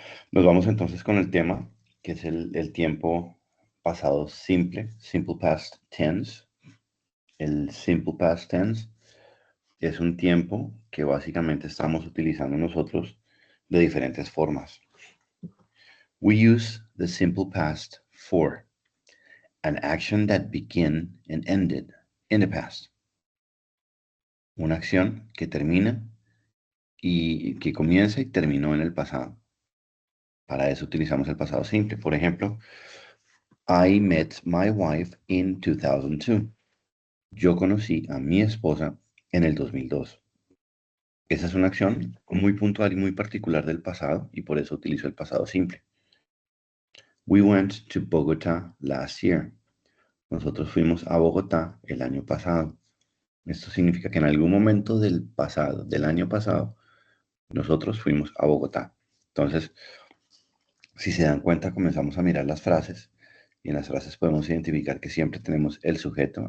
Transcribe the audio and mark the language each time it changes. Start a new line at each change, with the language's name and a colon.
Spanish: Nos vamos entonces con el tema, que es el tiempo pasado simple, simple past tense. El simple past tense es un tiempo que básicamente estamos utilizando nosotros de diferentes formas.
English: We use the simple past for an action that began and ended in the past.
Spanish: Una acción que termina y que comienza y terminó en el pasado. Para eso utilizamos el pasado simple. Por ejemplo, I met my wife in 2002. Yo conocí a mi esposa en el 2002. Esa es una acción muy puntual y muy particular del pasado y por eso utilizo el pasado simple.
English: We went to Bogotá last year.
Spanish: Nosotros fuimos a Bogotá el año pasado. Esto significa que en algún momento del pasado, del año pasado, nosotros fuimos a Bogotá. Entonces, si se dan cuenta, comenzamos a mirar las frases y en las frases podemos identificar que siempre tenemos el sujeto.